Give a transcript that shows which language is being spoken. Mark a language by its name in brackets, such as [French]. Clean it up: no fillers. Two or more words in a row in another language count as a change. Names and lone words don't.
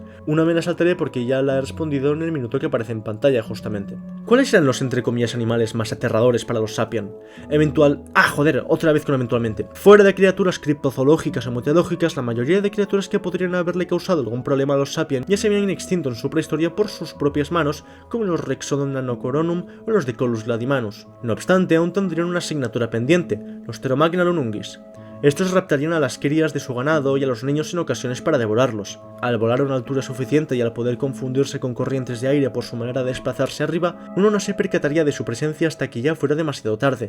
[Spanish] Una me la saltaré porque ya la he respondido en el minuto que aparece en pantalla, justamente. ¿Cuáles eran los, entre comillas, animales más aterradores para los sapiens? Otra vez con eventualmente. Fuera de criaturas criptozoológicas o muteológicas, la mayoría de criaturas que podrían haberle causado algún problema a los sapiens ya se habían extinto en su prehistoria por sus propias manos, como los Rexodon nanocoronum o los Decolus gladimanus. No obstante, aún tendrían una asignatura pendiente, los Pteromagnalonungis. Estos raptarían a las crías de su ganado y a los niños en ocasiones para devorarlos. Al volar a una altura suficiente y al poder confundirse con corrientes de aire por su manera de desplazarse arriba, uno no se percataría de su presencia hasta que ya fuera demasiado tarde.